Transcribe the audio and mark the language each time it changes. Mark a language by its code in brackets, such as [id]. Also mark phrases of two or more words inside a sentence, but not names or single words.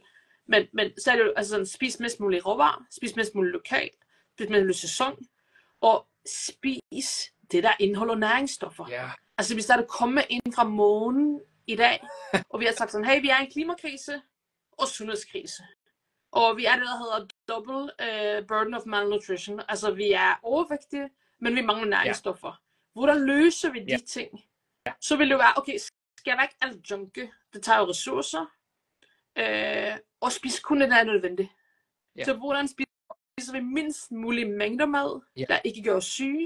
[da] Men så er det jo altså sådan, spis mest muligt råvarer, spis mest muligt lokalt, spis mest muligt sæson, og spis det, der indeholder næringsstoffer. [en] Yeah. [da] Altså hvis der er kommet ind fra månen i dag, og vi har sagt sådan, hey, vi er i en klimakrise og sundhedskrise. Og vi er det, der hedder [en] double burden of malnutrition. [da] Altså vi er overvægtige, men vi mangler næringsstoffer. Hvordan løser vi de ting? Så vil det jo være, okay, skal jeg ikke alt junke? Det tager jo ressourcer. Og spise kun det, der er nødvendigt. Så hvordan spiser vi mindst mulige mængder mad, der ikke gør os syge?